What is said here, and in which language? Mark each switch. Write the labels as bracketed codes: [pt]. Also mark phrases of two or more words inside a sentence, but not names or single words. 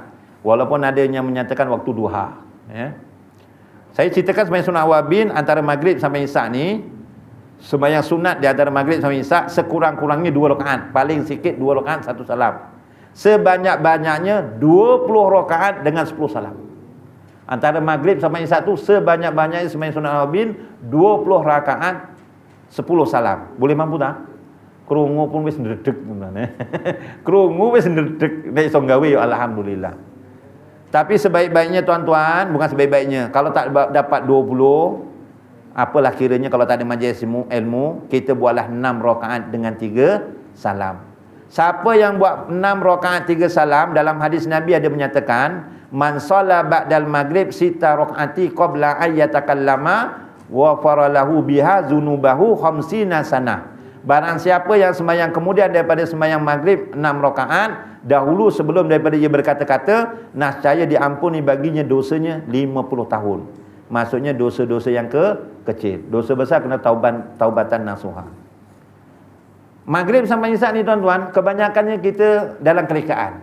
[ms] Walaupun ada yang menyatakan waktu duha, ya. Saya ceritakan sembahyang sunat awabin antara maghrib sampai isyak ni, sembahyang sunat di antara maghrib sampai isyak sekurang-kurangnya 2 rakaat, paling sikit 2 rakaat 1 salam. Sebanyak-banyaknya 20 rakaat dengan 10 salam. Antara maghrib sampai isyak tu sebanyak-banyaknya sembahyang sunat awabin 20 rakaat 10 salam. Boleh mampu tak? [jv] Krungu pun wis ndredeg sebenarnya. Krungu wis ndredeg nek iso gawe ya alhamdulillah. [ms] Tapi sebaik-baiknya tuan-tuan, bukan sebaik-baiknya, kalau tak dapat 20, apalah kiranya kalau tak ada majlis ilmu, kita buatlah 6 rakaat dengan 3 salam. Siapa yang buat 6 rakaat 3 salam, dalam hadis Nabi ada menyatakan, [ar] من صلى بعد المغرب ست ركعات قبل أن يتكلم غفر له بها ذنوبه خمسين سنة. [ms] Barang siapa yang sembahyang kemudian daripada sembahyang maghrib 6 rakaat dahulu sebelum daripada dia berkata-kata, nascaya diampuni baginya dosanya 50 tahun. Maksudnya dosa-dosa yang kecil. Dosa besar kena [ar] توبة نصوحا. [ms] Maghrib sampai isyak ni tuan-tuan, kebanyakannya kita dalam kelekaan.